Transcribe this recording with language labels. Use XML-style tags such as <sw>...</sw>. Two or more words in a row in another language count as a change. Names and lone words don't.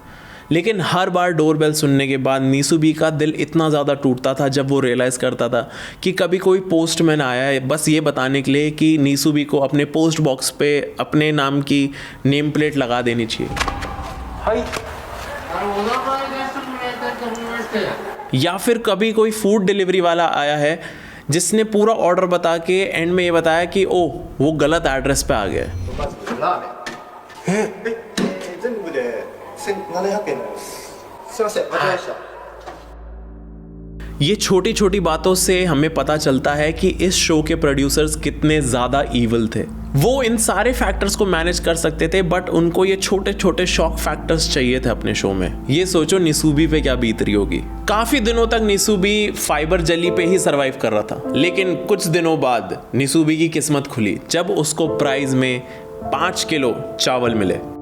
<hi>लेकिन हर बार डोरबेल सुनने के बाद नीसूबी का दिल इतना ज़्यादा टूटता था जब वो रियलाइज़ करता था कि कभी कोई पोस्टमैन आया है बस ये बताने के लिए कि नीसूबी को अपने</hi> <en>post box</en> <hi>पे अपने नाम की</hi> <en>name plate</en> <hi>लगा देनी चाहिए। या फिर कभी कोई</hi> <en>food delivery</en> <hi>वाला आया है जिसने पूरा ऑर्डर बता के एंड में ये बताया कि ओ वो गलत एड्रेस पे आ गया है।</hi> <ja>1700円です。すいません、間違えました。</ja> <hi>ये छोटी छोटी बातों से हमें पता चलता है कि इस शो के प्रोड्यूसर्स कितने ज़्यादा ईविल थे। वो इन सारे फैक्टर्स को मैनेज कर सकते थे, बट उनको ये छोटे छोटे</hi> <en>shock factors</en> <hi>चाहिए थे अपने शो में। ये सोचो निसूबी पे क्या बीत रही होगी। काफ़ी दिनों तक निसूबी</hi> <en>fiber jelly</en> <hi>पे ही सरवाइव कर रहा था, लेकिन कुछ दिनों बाद निसूबी की किस्मत खुली जब उसको प्राइज में 5 किलो चावल मिले।</hi>